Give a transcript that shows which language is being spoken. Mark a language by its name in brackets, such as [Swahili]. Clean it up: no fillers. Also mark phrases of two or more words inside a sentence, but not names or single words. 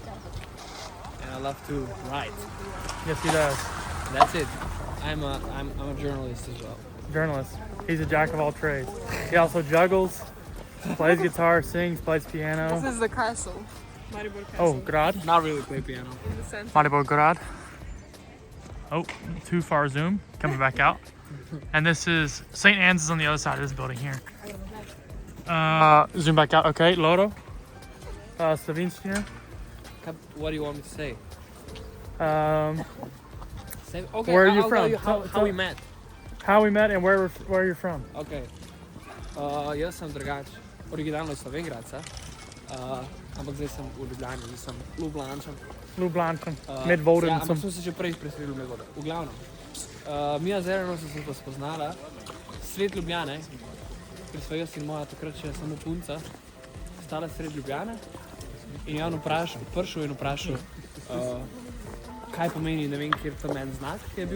[English] And I love to write. Yes, he does. That's it. I'm a journalist as well. Journalist. He's a jack of all trades. He also juggles, plays guitar, sings, plays piano. This is the castle. Maribor Castle. Oh, grad. Not really play piano. In the center. Maribor grad. Oh, too far zoom. Coming back out. And this is St. Anne's is on the other side of this building here. Zoom back out. Okay, Loro. Slovensia. What do you want me to say? Say okay, Where are you I'll from? tell you how we met. How we met and where you're from. Okay. [Slovenian] Jaz sem drugač originalno iz Slovenjgraca, ampak zdaj sem v Ljubljani, zdaj sem Ljubljančan. Ljubljančan, Ja, Medvodencem. ampak sem se že prej preselil v Medvode. V glavnem, Mija z Aaronom sem se pa spoznala, sred Ljubljane, ker sva jaz in moja takrat še samo punca, stala sred Ljubljane in je on prišel in vprašal, kaj pomeni, ne vem, kjer tam en znak je bil.